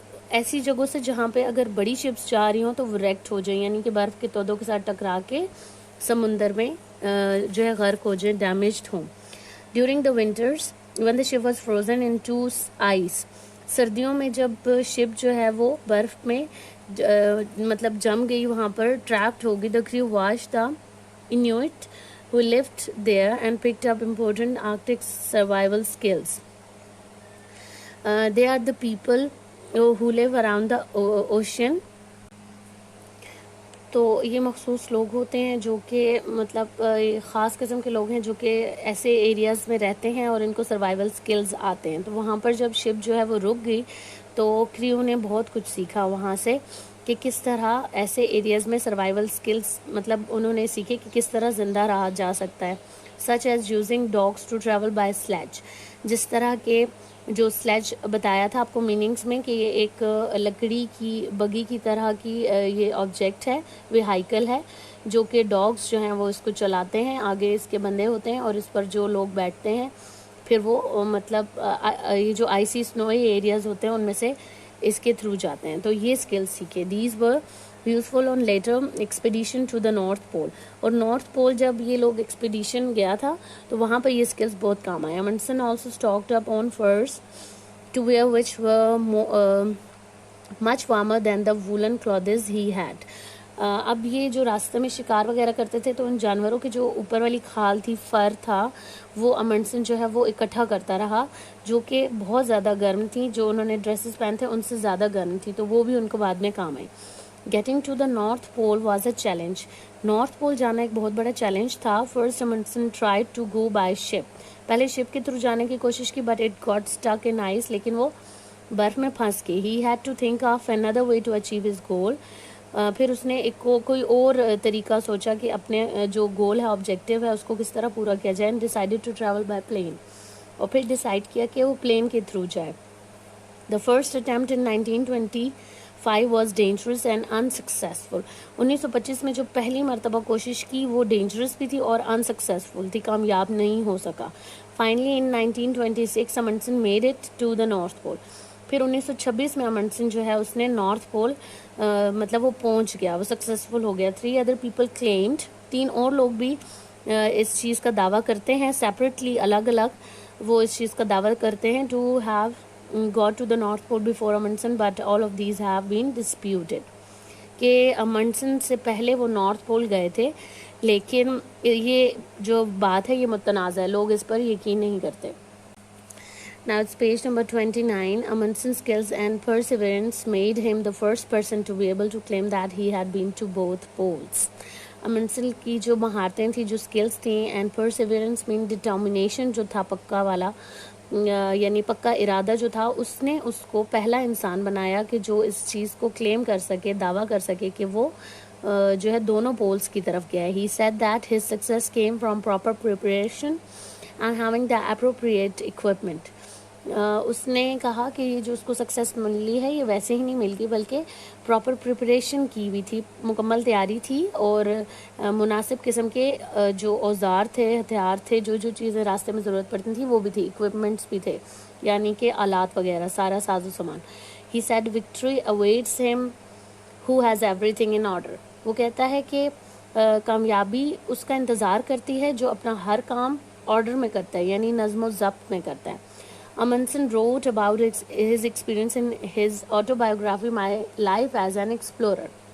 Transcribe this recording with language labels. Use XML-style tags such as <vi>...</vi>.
<ur>ایسی جگہوں سے جہاں پہ اگر بڑی شپس جا رہی ہوں تو وہ ریکٹ ہو جائیں, یعنی کہ برف کے تودوں کے ساتھ ٹکرا کے سمندر میں جو ہے غرق ہو جائیں, ڈیمیجڈ ہوں.</ur> <en>during the winters when the ship was frozen into ice,</en> <ur>سردیوں میں جب شپ جو ہے وہ برف میں مطلب جم گئی, وہاں پر ٹریپڈ ہو گئی.</ur> <en>the crew watched the Inuit who lived there and picked up important Arctic survival skills. They are the people who live around the ocean.</en> <ur>تو یہ مخصوص لوگ ہوتے ہیں جو کہ مطلب خاص قسم کے لوگ ہیں جو کہ ایسے ایریاز میں رہتے ہیں اور ان کو سروائیول سکلز آتے ہیں. تو وہاں پر جب شپ جو ہے وہ رک گئی تو کریو نے بہت کچھ سیکھا وہاں سے کہ کس طرح ایسے ایریاز میں سروائیول سکلز مطلب انہوں نے سیکھے کہ کس طرح زندہ رہا جا سکتا ہے.</ur> <en>such as using dogs to travel by sledge,</en> <ur>جس طرح کے جو سلیج بتایا تھا آپ کو میننگز میں کہ یہ ایک لکڑی کی بگی کی طرح کی یہ آبجیکٹ ہے, وہائیکل ہے, جو کہ ڈاگس جو ہیں وہ اس کو چلاتے ہیں, آگے اس کے بندے ہوتے ہیں اور اس پر جو لوگ بیٹھتے ہیں پھر وہ مطلب یہ جو آئسی سنوئی ایریاز ہوتے ہیں ان میں سے اس کے تھرو جاتے ہیں. تو یہ اسکلز سیکھے.</ur> <en>These were useful on later expedition to the North Pole.</en> <ur>اور نارتھ پول جب یہ لوگ ایکسپیڈیشن گیا تھا تو وہاں پہ یہ اسکلز بہت کام آئے.</ur> <en>Amundsen also stocked up on furs to wear which were much warmer than the woollen clothes he had.</en> <ur>اب یہ جو راستے میں شکار وغیرہ کرتے تھے تو ان جانوروں کی جو اوپر والی کھال تھی, فر تھا, وہ امنڈسن جو ہے وہ اکٹھا کرتا رہا, جو کہ بہت زیادہ گرم تھیں. جو انہوں نے ڈریسز پہنے تھے ان سے زیادہ گرم تھی, تو وہ بھی ان کو بعد میں کام آئی.</ur> <en>getting to the</en> <ur>north pool was a challenge. North پول جانا ایک بہت بڑا چیلنج تھا.</ur> <en>First Amundsen try to go by ship.</en> <ur>پہلے شپ کے تھرو جانے کی کوشش کی</ur> <en>but it got stuck in ice,</en> <ur>لیکن وہ برف میں پھنس گئی.</ur> <en>He had to think of another way to achieve his goal.</en> <ur>پھر اس نے ایک کوئی اور طریقہ سوچا کہ اپنے جو گول ہے, آبجیکٹیو ہے, اس کو کس طرح پورا کیا جائے.</ur> <en>decided to travel by plane,</en> <ur>اور پھر ڈیسائیڈ کیا کہ وہ پلین کے تھرو جائے.</ur> <en>The first attempt in 1925 was dangerous and unsuccessful.</en> <ur>1925 میں جو پہلی مرتبہ کوشش کی وہ ڈینجرس بھی تھی اور انسکسیزفل تھی, کامیاب نہیں ہو سکا.</ur> <en>Finally in 1926 Amundsen made it to the North Pole.</en> <ur>پھر 1926 میں امنڈسن جو ہے اس نے نارتھ پول مطلب وہ پہنچ گیا, وہ سکسیزفل ہو گیا.</ur> <en>3 other people claimed,</en> <ur>3 اور لوگ بھی اس چیز کا دعویٰ کرتے ہیں سیپریٹلی, الگ الگ وہ اس چیز کا دعویٰ کرتے ہیں</ur> <en>To have got to the North Pole before Amundsen, but all of these have been disputed.</en> <ur>کہ امنڈسن سے پہلے وہ نارتھ پول گئے تھے, لیکن یہ جو بات ہے یہ متنازع ہے, لوگ اس پر یقین نہیں کرتے.</ur> <en>Now it's page number 29. Amundsen's skills and perseverance made him the first person to be able to claim that he had been to both poles.</en> <ur>امنڈسن کی جو مہارتیں تھیں, جو سکلز تھیں, اینڈ پرسیورنس مین ڈٹرمینیشن جو تھا پکا والا, یعنی پکا ارادہ جو تھا, اس نے اس کو پہلا انسان بنایا کہ جو اس چیز کو کلیم کر سکے, دعویٰ کر سکے کہ وہ جو ہے دونوں پولز کی طرف گیا ہے.</ur> <en>He said that his success came from proper preparation and having the appropriate equipment.</en> <ur>اس نے کہا کہ یہ جو اس کو سکسیس ملی ہے یہ ویسے ہی نہیں ملتی, بلکہ پراپر پریپریشن کی ہوئی تھی, مکمل تیاری تھی, اور مناسب قسم کے جو اوزار تھے, ہتھیار تھے, جو جو چیزیں راستے میں ضرورت پڑتی تھیں وہ بھی تھی, اکوپمنٹس بھی تھے, یعنی کہ آلات وغیرہ, سارا ساز و سامان.</ur> <en>He said victory awaits him who has everything in order.</en> <ur>وہ کہتا ہے کہ کامیابی اس کا انتظار کرتی ہے جو اپنا ہر کام آرڈر میں کرتا ہے, یعنی نظم و ضبط میں کرتا ہے.</ur> <en>Amundsen wrote about his experience in his autobiography My Life as an Explorer.</en>